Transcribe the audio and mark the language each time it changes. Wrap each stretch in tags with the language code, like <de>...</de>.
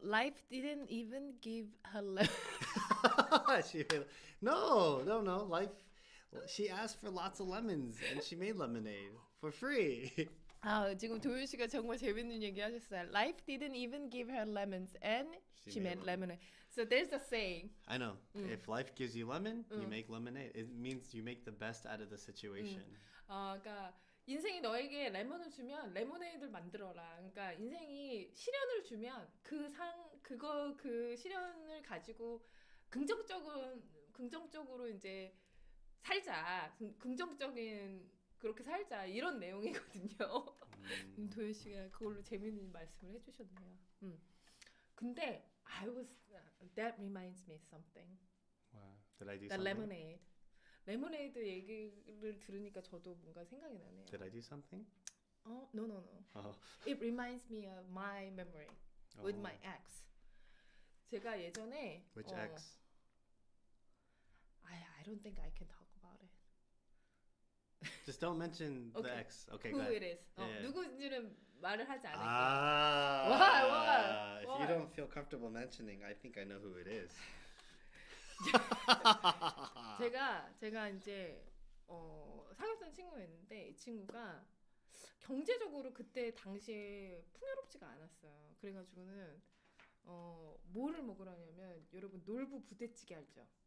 <en>Life didn't even give her love. No. Life. She asked for lots of lemons, and she made lemonade for free.</en> <ko>지금 도윤 씨가 정말 재밌는 얘기 하셨어요.</ko> <en>Life didn't even give her lemons, and she made lemonade. So there's a saying. I know. If life gives you lemon, you make lemonade. It means you make the best out of the situation.</en> <ko>그러니까 인생이 너에게 레몬을 주면 레모네이드를 만들어라. 그러니까 인생이 시련을 주면 그 시련을 가지고 긍정적으로 이제 살자. 긍정적인 그렇게 살자. 이런 내용이거든요. 도현 씨가 그걸로 재밌는 말씀을 해주셨네요.</ko> <en>근데 that reminds me something. Wow. Did I do The something? lemonade.</en> <ko>레모네이드 얘기를 들으니까 저도 뭔가 생각이 나네요.</ko> <en>Did I do something? No. Oh. It reminds me of my memory with my ex.</en> <ko>제가 예전에</ko> <en>Which ex? I don't think I can talk about it. Just don't mention the Okay. ex. Okay, Who go ahead. it is? Yeah.</en> <ko>누구인지는 말을 하지 않을게요.</ko> <en>If you don't feel comfortable mentioning, I think I know who it is.</en> <ko>제가 이제 사귀었던 친구가 있는데 이 친구가 경제적으로 그때 당시에 풍요롭지가 않았어요. 그래가지고는 뭐를 먹으러 하냐면 여러분 놀부 부대찌개 알죠?</ko>